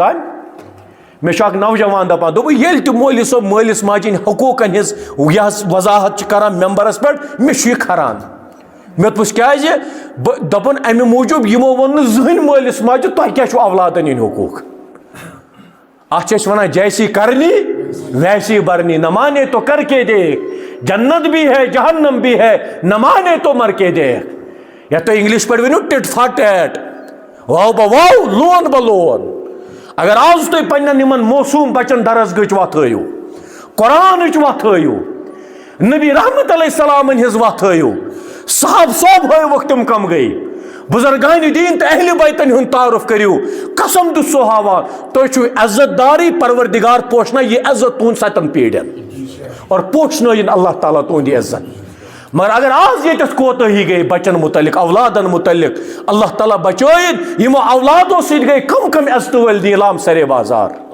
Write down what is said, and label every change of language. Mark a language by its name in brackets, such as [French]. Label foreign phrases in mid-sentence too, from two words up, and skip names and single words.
[Kashmiri] تام مےٚ چھُ اکھ نوجوان دپان دوٚپُن ییٚلہِ تہِ مولوی صٲب مٲلِس ماجہِ ہٕنٛدۍ حقوٗقن ہٕنٛز یہِ وضاحت چھِ کران ممبرس پٮ۪ٹھ مےٚ چھُ یہِ کھران مےٚ دوٚپُس کیازِ دوٚپُن امہِ موٗجوٗب یِمو ووٚن نہٕ زٕہٕنۍ مٲلِس ماجہِ تۄہہِ کیٛاہ چھُو اولادن ہٕنٛدۍ حقوٗق اتھ چھِ أسۍ ونان [Urdu] جیسی کرنی ویسی برنی نہ مانے تو کر کے دیکھ جنت بھی ہے جہنم بھی ہے نہ مانے تو مر کے دیکھ [Kashmiri] یا تو انگلش پٲٹھۍ ؤنِو [English] tit for tat [Kashmiri] واو با واو لون با لون اگر آز تُہۍ پننٮ۪ن یِمن موسوٗم بچن درسگاہٕچ وتھ ہٲیِو قرآنٕچ وتھ ہٲیِو نبی رحمت علیہ السلامن ہٕنٛز وتھ ہٲیِو صحاب صوب ہٲیوُکھ تِم کم گٔے بزرگانہِ دیٖن تہٕ اہلِ بیتن ہُنٛد تعارُف کٔرِو قسم دِژ سُہ ہاوان تُہۍ چھِو عزت دارٕے پروردگار پوشنا یہِ عزت تُہُنٛد 7 پیٖڑین اور پوشنٲیِن اللہ تعالیٰ تُہُنٛد یہِ عزت مگر اگر آز ییٚتٮ۪تھ کوتٲہی گٔے بچن متعلق اولادن متعلق اللہ تعالیٰ بچٲیِن یِمو اولادو سۭتۍ گٔے کم عزتہٕ وٲلۍ نیٖلام سرے بازار